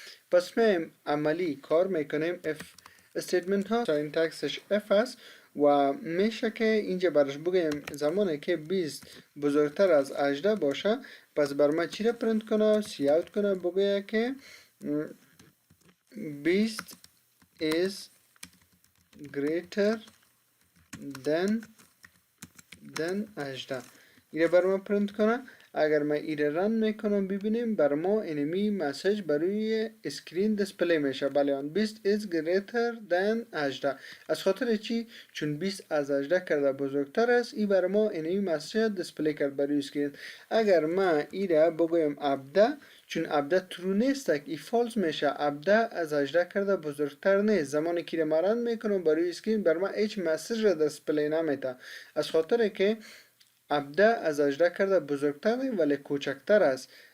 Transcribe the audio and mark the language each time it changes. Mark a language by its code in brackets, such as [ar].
[fa] پس ما عملی کار میکنیم. اف استیتمنت ها ساینتکسش اف است و میشه که اینجا برش بگیم زمانی که 20 بزرگتر از 18 باشه پس بر ما چی را پرنت کنه، سی اوت کنه، بگه که [en] 20 is greater than 18. [fa] اینه بر ما پرنت کنه. اگر ما ایره رن میکنم ببینیم بر ما انمی مسیج بروی اسکرین دیسپلی میشه. [en] بله آن 20 is greater than 18. [fa] از خاطر چی؟ چون 20 از 18 کرده بزرگتر است، ای بر ما انمی مسیج دیسپلی کرد بروی اسکرین. اگر ما ایره بگویم ابده، چون ابده ترو نیست ای فالز میشه. ابده از 18 کرده بزرگتر نیست. زمانی که ایره مرن میکنم بروی اسکرین بر ما هیچ مسیج را دیسپلی نمیده، از خاطر که ابده از 18 کرده بزرگتر ولی کوچکتر است.